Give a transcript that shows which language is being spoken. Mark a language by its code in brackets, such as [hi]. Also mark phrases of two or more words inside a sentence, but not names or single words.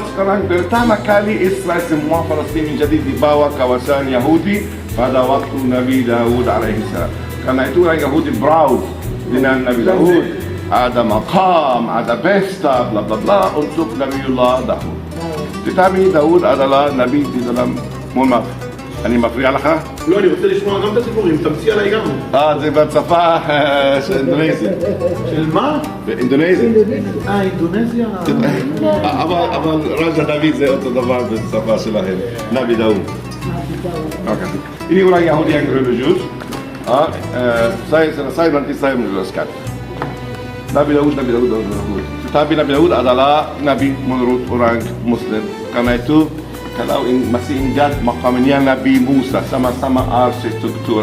[id] Sekarang pertama kali Israel semua Palestin menjadi di bawah kawasan Yahudi pada waktu Nabi Daud alaihissalam. Karena itu orang Yahudi proud dengan Nabi Daud. Ada maqam, ada pesta, bla bla bla untuk Nabiullah Daud. Tetapi Daud adalah Nabi di dalam, mohon maaf, [he] אני מפריע לך? לא, אני רוצה לשמוע גם את הסיפורים, תמציא עליי גם. זה בשפה של אינדונזיה. של מה? באינדונזיה. אינדונזיה? אבל רג'ה דוד זה אותו דבר בשפה שלהם, נבי דאוד. [id] Ini orang Yahudi yang religius. Saya nanti saya menjelaskan. Nabi Daud. Tetapi Nabi Daud adalah Nabi menurut orang Muslim. Karena itu kalau masih ingat makamnya Nabi Musa, sama-sama arsitektur.